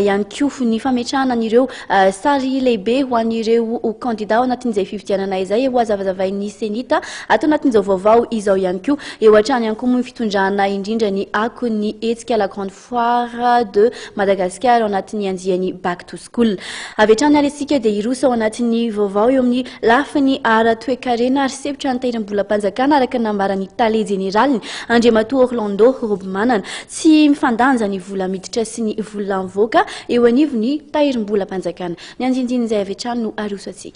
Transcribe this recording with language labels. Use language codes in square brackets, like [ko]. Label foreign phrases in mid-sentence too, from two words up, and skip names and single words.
[mg] ihany koa ny fametrahana an'ireo sary lehibe ho an'ireo candidat ao anatin'izay fifidianana izay ho azavazavain'ny senita atao anatin'izao vaovao izao ihany koa eo hatrany ihany koa moa fitondrana indrindra ny ako ny hetsika [fr] la grande foire de Madagascar [mg] ao anatin'ny andiany [en] back to school [mg] avy hatrany alesika dia iroso ao anatin'ny vaovao eo amin'ny lafiny ara toekarena ary sepotra ny tahirim-bolam-panjakana araka nambarany tale generaliny Andriamatoa Orlando Robemanana tsy mifandanja ny vola miditra sy ny vola mivoaka eo anivony tahirim-bolam-panjakana ny andinindin'izay avy hatrany no aroso atsika.